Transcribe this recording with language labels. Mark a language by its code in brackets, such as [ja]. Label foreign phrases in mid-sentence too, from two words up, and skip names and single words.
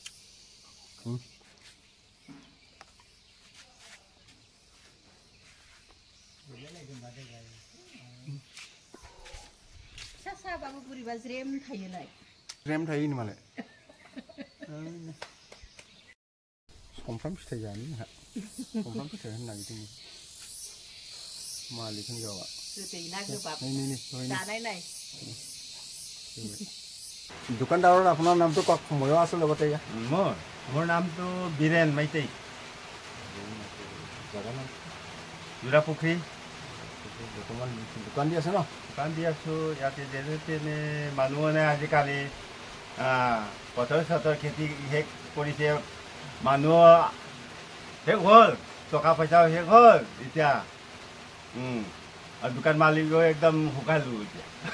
[brx] फिसा साबाबो बोरैबा ज्रेम थायोलाय ज्रेम थायो मालाय समफ्राम फिथाइ जानो जोंहा समफ्राम फिथाइ होनो नागिरदों मालिक हिनजावा गोदै ना गोबाब जानाय नाय [as] দোকানদাৰৰ আপোনাৰ নামটো কওক ময়ো আছোঁ লগতে ইয়াত মোৰ নামটো বীৰেন মাইতেই জোৰা পুখুৰী বৰ্তমান দোকান দি আছে ন দোকান দি আছোঁ ইয়াতে যেনে তেনে মানুহে আজিকালি পথৰ চথৰ খেতি শেষ কৰিছে মানুহ শেষ হ'ল টকা পইচাও শেষ হ'ল এতিয়া আৰু দোকান মালিকো একদম শুকালোঁ এতিয়া